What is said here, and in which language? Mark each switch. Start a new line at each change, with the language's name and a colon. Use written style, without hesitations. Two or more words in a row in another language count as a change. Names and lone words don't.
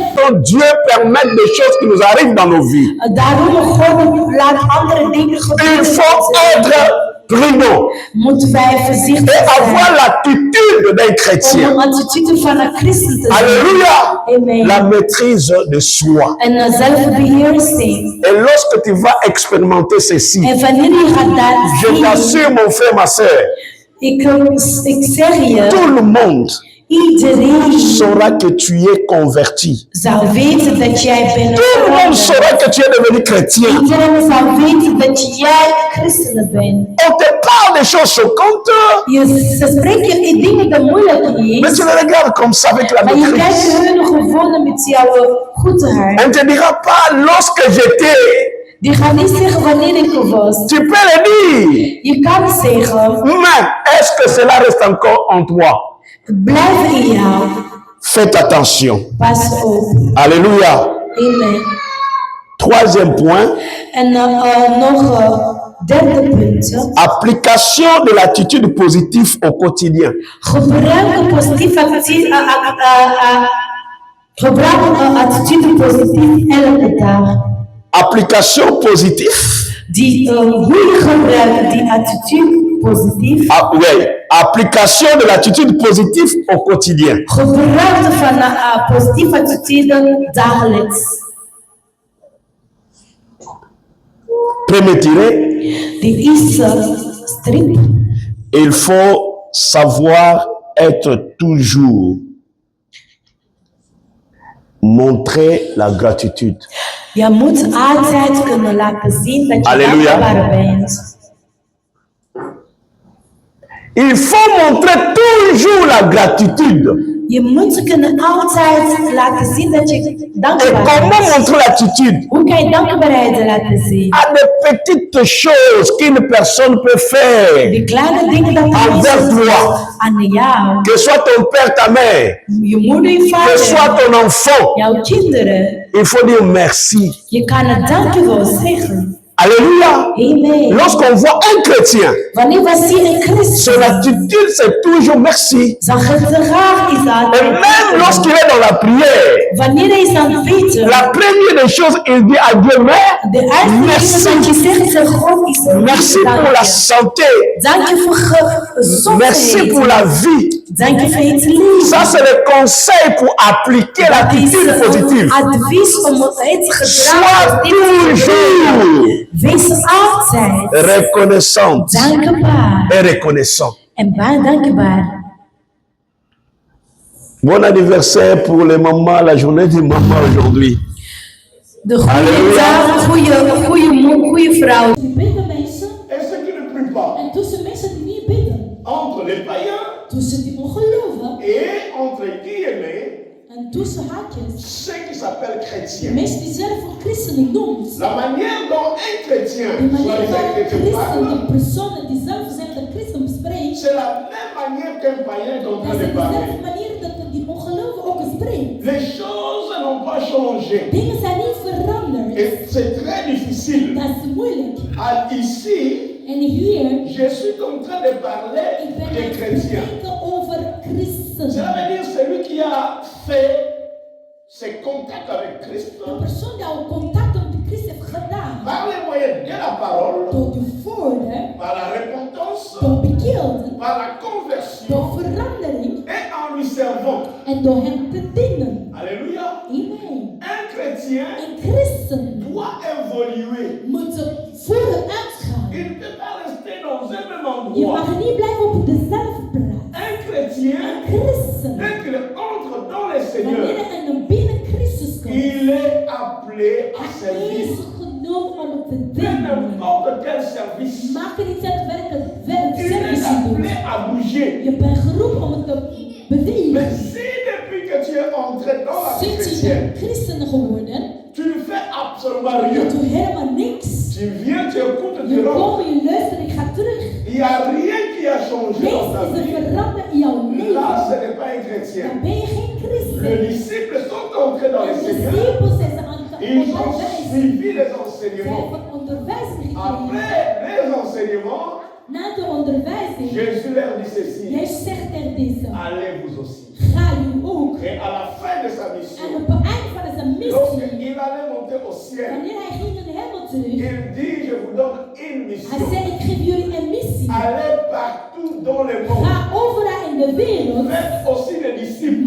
French: que Dieu permette des choses qui nous arrivent dans nos vies.
Dutch: Daarom God laat andere dingen
French: Il
Dutch: gebeuren.
French: faut être prudent
Dutch: Moeten wij voorzichtig
French: et
Dutch: zijn.
French: avoir l'attitude d'un
Dutch: Om
French: chrétien.
Dutch: een attitude van een christen te zijn.
French: Alléluia. Amen. La maîtrise de soi.
Dutch: En een zelfbeheersing.
French: Et lorsque tu vas expérimenter ceci,
Dutch: En wanneer je gaat dat
French: je
Dutch: zien,
French: t'assure, mon frère, ma soeur,
Dutch: ik zeg je,
French: tout le monde
Dutch: iedereen
French: saura que tu es converti.
Dutch: zou weten dat jij bent
French: Tout le monde
Dutch: veranderd.
French: saura que tu es devenu chrétien.
Dutch: Iedereen zou weten dat jij christen bent.
French: On te parle des choses choquantes,
Dutch: Ze spreken in dingen die moeilijk
French: mais
Dutch: is.
French: tu les regardes comme ça avec la
Dutch: Maar je kijkt
French: maîtrise.
Dutch: hun gewoon met jouw goedheid.
French: On ne te dira pas lorsque j'étais.
Dutch: Die gaan niet zeggen wanneer ik er was.
French: Tu peux le dire.
Dutch: Je kan zeggen,
French: Mais est-ce que cela reste encore en toi?
Dutch: blijf in jou.
French: Faites attention.
Dutch: Pas op.
French: Alléluia. Amen. Troisième point,
Dutch: En nog derde punt.
French: application de l'attitude positive au quotidien.
Dutch: Gebruik een positieve attitude positief elke dag.
French: Application positive.
Dutch: Hoe je gebruikt die attitude positief.
French: Ah, oui. Application de l'attitude positive au quotidien.
Dutch: Gebruik van een positieve attitude dagelijks.
French: Premier tiré,
Dutch: De eerste strip.
French: il faut savoir être toujours montrer la gratitude.
Dutch: Je moet altijd kunnen laten zien dat je Halleluja. dankbaar bent.
French: Il faut montrer toujours la gratitude.
Dutch: Je moet kunnen altijd laten zien dat je
French: Et
Dutch: dankbaar
French: comment
Dutch: bent.
French: montrer l'attitude?
Dutch: Hoe kan je dankbaarheid laten zien?
French: À des petites choses qu'une personne peut faire.
Dutch: Die kleine dingen dat
French: Envers
Dutch: mensen
French: toi.
Dutch: aan jou,
French: Que soit ton père, ta mère,
Dutch: je moeder, je
French: que
Dutch: vader,
French: soit ton enfant,
Dutch: jouw kinderen.
French: il faut dire merci.
Dutch: Je kan het dankjewel zeggen.
French: Alléluia. Amen. Lorsqu'on voit un chrétien,
Dutch: Wanneer we zien een
French: son
Dutch: christen,
French: attitude c'est toujours merci.
Dutch: zijn gedrag is
French: Et
Dutch: altijd.
French: même lorsqu'il est dans la prière,
Dutch: Wanneer hij is aan het bidden,
French: la première des choses, il dit à Dieu, Mère,
Dutch: de eerste
French: merci.
Dutch: dingen dat je zegt, zeg God is
French: Merci pour la santé.
Dutch: Dank je voor
French: Merci
Dutch: gezondheid.
French: pour la vie.
Dutch: Dank je voor het leven.
French: Ça, c'est le conseil pour appliquer
Dutch: Dat is
French: l'attitude positive.
Dutch: advies om het gedrag
French: Sois
Dutch: positief te doen.
French: toujours
Dutch: Wees altijd
French: reconnaissante
Dutch: dankbaar
French: et reconnaissant.
Dutch: en dankbaar.
French: Bon anniversaire pour les mamans, la journée des mamans aujourd'hui.
Dutch: De goede Halleluja. dag, goede vrouw. Die bidden mensen
French: Et ceux qui ne prient pas,
Dutch: en tussen mensen die niet bidden.
French: entre les païens
Dutch: Tussen die ongelovigen
French: et entre guillemets,
Dutch: en tussen haakjes.
French: ceux qui s'appellent
Dutch: De
French: chrétiens.
Dutch: mensen die zelf voor christenen noemt.
French: La manière dont un chrétien,
Dutch: De
French: soit
Dutch: manier
French: les
Dutch: waarop
French: chrétiens
Dutch: christen,
French: parle,
Dutch: die personen die zelf zijn de christen spreekt.
French: c'est la même manière qu'un païen est en
Dutch: Dat
French: train
Dutch: is
French: de parler.
Dutch: dezelfde manier dat die ongelovigen ook spreekt.
French: Les choses n'ont pas changé.
Dutch: Dingen zijn niet veranderd.
French: Et c'est très difficile.
Dutch: Dat is moeilijk.
French: Ici,
Dutch: En hier,
French: je suis en train de parler
Dutch: ik ben
French: des
Dutch: aan het
French: chrétiens.
Dutch: spreken over
French: Cela
Dutch: christenen.
French: veut dire celui qui a fait ses contacts avec Christ
Dutch: De persoon die al contact met Christus heeft gedaan.
French: par les moyens de la parole,
Dutch: Door de woorden,
French: par la repentance,
Dutch: door bekeerden,
French: par la
Dutch: door
French: conversion
Dutch: verandering
French: et en lui servant.
Dutch: en door hem te dienen.
French: Alléluia. Amen. Un chrétien
Dutch: Een christen
French: doit évoluer.
Dutch: moet vooruit gaan.
French: Il ne peut pas rester dans un même
Dutch: Je
French: endroit.
Dutch: mag niet blijven op dezelfde plaats.
French: Un chrétien,
Dutch: Een christen,
French: dès qu'il entre dans le
Dutch: wanneer
French: Seigneur,
Dutch: hij naar binnen Christus komt,
French: il est appelé à
Dutch: hij
French: servir.
Dutch: is genomen om te
French: Fait
Dutch: dienen.
French: n'importe quel service.
Dutch: Maak er niet uit welke
French: Il est
Dutch: service je doet.
French: appelé à bouger.
Dutch: Je bent geroepen om het te bewegen.
French: Mais si depuis que tu es entré dans la vie
Dutch: Sinds je
French: chrétienne,
Dutch: bent christen geworden,
French: tu ne fais absolument
Dutch: je
French: rien.
Dutch: doet helemaal niks.
French: Tu viens, tu écoutes, tu
Dutch: Je
French: rentres.
Dutch: komt, je luistert, ik ga terug.
French: Il n'y a rien qui a changé
Dutch: Niks
French: dans ta
Dutch: is er
French: vie.
Dutch: veranderd in jouw
French: Là,
Dutch: leven.
French: ce n'est pas un chrétien.
Dutch: Dan ben je geen
French: Les
Dutch: christen.
French: disciples sont entrés dans
Dutch: De
French: le Seigneur.
Dutch: discipelen zijn aan het
French: Ils ont
Dutch: onderwijzen.
French: suivi les
Dutch: Zij
French: enseignements.
Dutch: hebben onderwijzing gekregen.
French: Après les enseignements,
Dutch: Na de onderwijzing,
French: Jésus leur dit ceci.
Dutch: jij zegt er deze.
French: Allez vous aussi.
Dutch: Ga je ook.
French: Et à la fin de sa
Dutch: En
French: mission,
Dutch: op het eind van zijn
French: Lorsqu'il allait monter au ciel,
Dutch: Wanneer hij ging in de hemel terug,
French: il dit, je vous donne une
Dutch: hij
French: mission.
Dutch: zei, ik geef jullie een missie.
French: Allez partout dans le monde.
Dutch: Ga overal in de wereld,
French: Faites aussi des disciples.